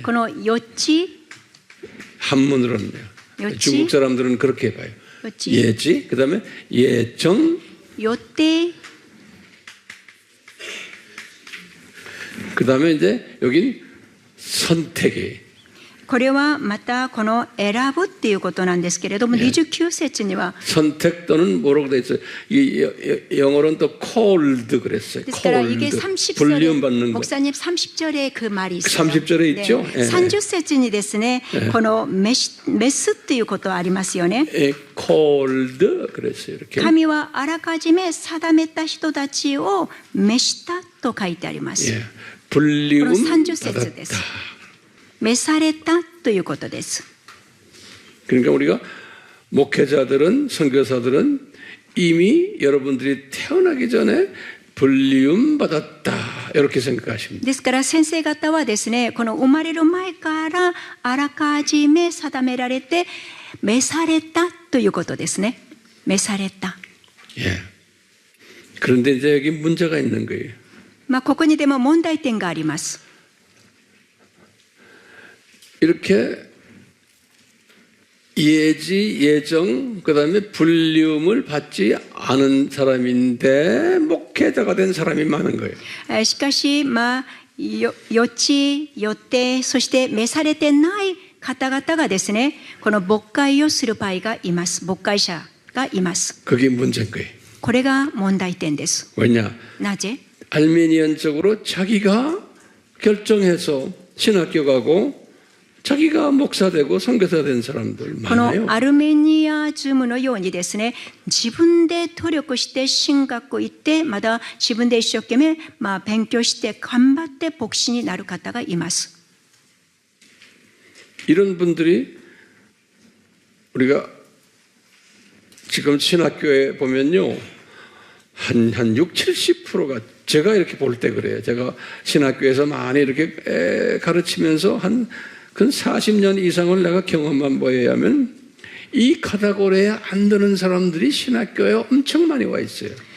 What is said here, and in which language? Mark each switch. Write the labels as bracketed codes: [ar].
[ja] この予知 [ko] 한문으로는요. 예지? 중국 사람들은 그렇게 봐요. 예지? 예지, 그다음에 예정, [ja] 予定 [ko] 그다음에 이제 여긴 선택이. [ja] これはまたこの選ぶっていうことなんですけれども、29節には [ko] 선택 또는 뭐라고 돼 있어요? 이 영어로는 또 called 그랬어요. [ja] ですから [ko] 이게 [en] called. [ko] 30절에 불리움 받는 거. 목사님 30절에 그 말이 있어요. 30절에 있죠? 예. [ja] 30節にですね、この召すっていうことはありますよね。 [ko] called 그랬어요. 이렇게. [ja] 神はあらかじめ定めた人たちを召したと書いてあります。 [ko] 예. 불리움 [ja] この30節です。 [ko] 받았다. [ja] 召されたということです。 [ko] 그러니까 우리가 목회자들은 선교사들은 이미 여러분들이 태어나기 전에 불리움 받았다 이렇게 생각하십니다. [ja] ですから先生方はですね、この生まれる前からあらかじめ定められて召されたということですね。召された。 [ko] 예. 그런데 이제 여기 문제가 있는 거예요. [ja] まあここにでも問題点があります。 [ko] 이렇게 예지, 예정, 그 다음에 불리움을 받지 않은 사람인데 목회자가 된 사람이 많은 거예요. [ja] しかし、まあ、予知、予定、そして召されてない方々がですね、この牧会をする場合がいます。牧会者がいます。 [ko] 그게 문제인 거예요. [ja] これが問題点です。 [ko] 왜냐? [ja] なぜ？ [ko] 알메니안적으로 자기가 결정해서 신학교 가고 자기가 목사되고 선교사 된 사람들 [ja] この [ko] 많아요. [ja] アルメニアズムのようにですね、自分で努力して進学校行って、また自分で一生懸命、勉強して頑張って牧師になる方がいます。 [ko] 이런 분들이 우리가 지금 신학교에 보면요. 한 6, 70%가 제가 이렇게 볼 때 그래요. 제가 신학교에서 많이 이렇게 가르치면서 한 40년 이상을 내가 경험한 바에 의하면 이 카테고리에 안 드는 사람들이 신학교에 엄청 많이 와 있어요.